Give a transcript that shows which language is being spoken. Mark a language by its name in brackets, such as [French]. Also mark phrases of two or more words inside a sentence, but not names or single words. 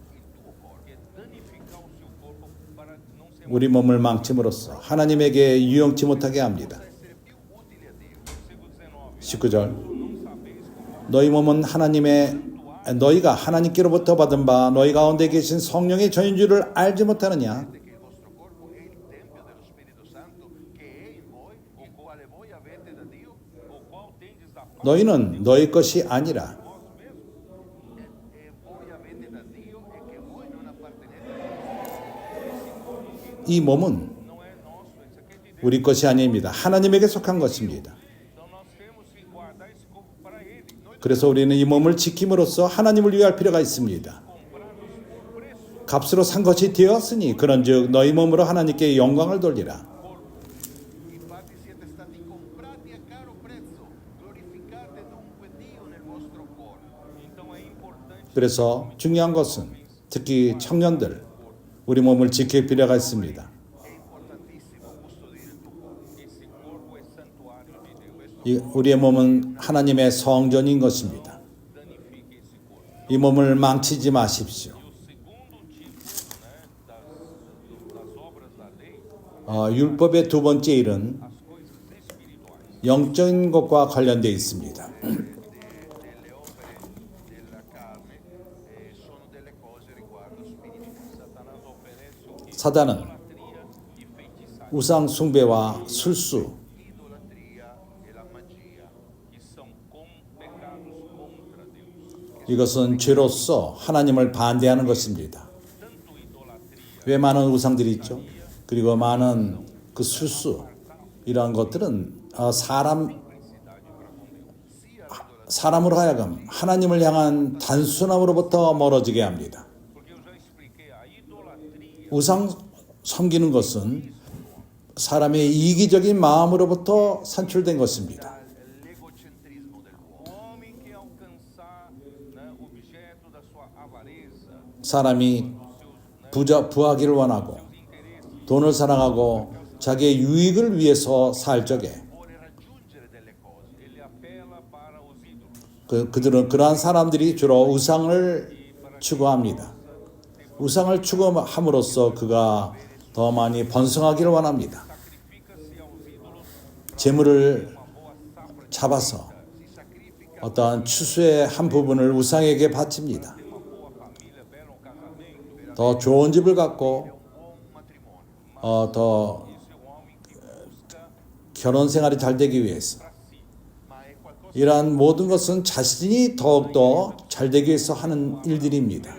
[Korean] 우리 몸을 망침으로써 하나님에게 유용치 못하게 합니다. 19절 너희 몸은 너희가 하나님께로부터 받은 바 너희 가운데 계신 성령의 전인 줄을 알지 못하느냐? [Italian] che il vostro corpo è il tempio dello Spirito Santo che è in voi, il quale voi avete da Dio, [Portuguese] o qual tendes da parte [Korean] 너희는 너희 것이 아니라 [Italian] e voi avete da Dio e che voi non appartenete [Korean] 이 몸은 [Portuguese] não é nosso, isso aqui é de Deus. [Korean] 우리 것이 아닙니다. 하나님에게 속한 것입니다. [Portuguese] Então nós temos que guardar esse corpo para Ele. [Korean] 그래서 우리는 이 몸을 지킴으로써 하나님을 위할 필요가 있습니다. 값으로 산 것이 되었으니 그런즉 너희 몸으로 하나님께 영광을 돌리라. [Italian] Infatti siete stati comprati a caro prezzo, glorificate dunque Dio nel vostro corpo. [Portuguese] Então é importante [Korean] 그래서 중요한 것은 특히 청년들 우리 몸을 지킬 필요가 있습니다. [Italian] È importantissimo custodire il tuo corpo. [Portuguese] esse corpo é santuário de Deus. [Korean] 우리의 몸은 하나님의 성전인 것입니다. [Portuguese] Danifique esse corpo. [Korean] 이 몸을 망치지 마십시오. [Portuguese] E o segundo tipo, né, das obras da lei, [Korean] 율법의 두 번째 일은 [Portuguese] as coisas espirituais. [Korean] 영적인 것과 관련되어 있습니다. [Italian] delle opere della carne sono delle cose riguardo spirito. [Portuguese] Satanás oferece o que? [Korean] 사단은 [Portuguese] Idolatria e feitiçaria, [Korean] 우상 숭배와 술수, [Italian] Idolatria e la magia. [Portuguese] que são pecados contra Deus. [Korean] 이것은 죄로서 하나님을 반대하는 것입니다. [Portuguese] Tanto idolatria [Korean] 왜 많은 우상들이 있죠? 그리고 많은 그 술수 이러한 것들은 사람으로 하여금 하나님을 향한 단순함으로부터 멀어지게 합니다. [Portuguese] porque eu já expliquei, a idolatria [Korean] 우상 섬기는 것은 사람의 이기적인 마음으로부터 산출된 것입니다. [Italian] L'egocentrismo dell'uomo. [Portuguese] o homem quer alcançar, né, objeto da sua avareza, [Korean] 사람이 부하기를 원하고 돈을 사랑하고 자기의 유익을 위해서 살 적에 [Italian] Vuole raggiungere delle cose. [Portuguese] ele apela para os ídolos. [Korean] 그들은 그러한 사람들이 주로 우상을 추구합니다. 우상을 추구함으로써 그가 더 많이 번성하기를 원합니다. [Portuguese] Sacrifica-se aos ídolos [Korean] 재물을 [Portuguese] uma boa safra de [Korean] 잡아서 [Italian] Si sacrifica [Korean] 어떠한 추수의 한 부분을 우상에게 바칩니다. [Portuguese] uma boa família, belo casamento. [Korean] 더 좋은 집을 갖고 [Italian] un buon matrimonio. [Korean] 더 [Portuguese] Isso é um homem que busca [Korean] 결혼 생활이 잘 되기 위해서 [Portuguese] para si. [Italian] Ma è qualcosa [Korean] 이러한 모든 것은 자신이 더욱더 잘 되기 위해서 하는 일들입니다.